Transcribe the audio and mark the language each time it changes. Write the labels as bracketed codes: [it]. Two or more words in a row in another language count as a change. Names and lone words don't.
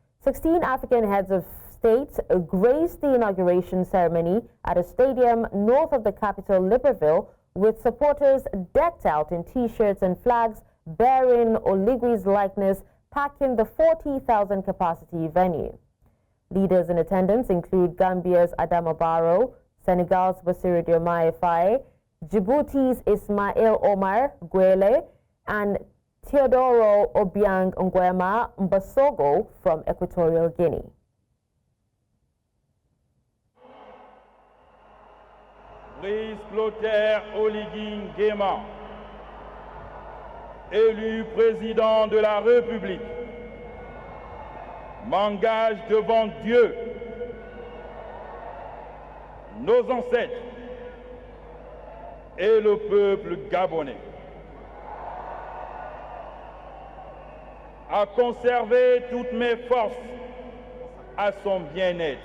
[en] 16 African heads of state graced the inauguration ceremony at a stadium north of the capital, Libreville, with supporters decked out in T-shirts and flags bearing Oligwi's likeness, packing the 40,000 capacity venue. Leaders in attendance include Gambia's Adama Barrow, Senegal's Bassirou Diomaye Faye, Djibouti's Ismail Omar Guelleh, and Teodoro Obiang Nguema Mbasogo from Equatorial Guinea. [fr] Brice Clotaire Oligui Nguema, élu président de la République, m'engage devant Dieu, nos ancêtres et le peuple gabonais à conserver toutes mes forces à son bien-être.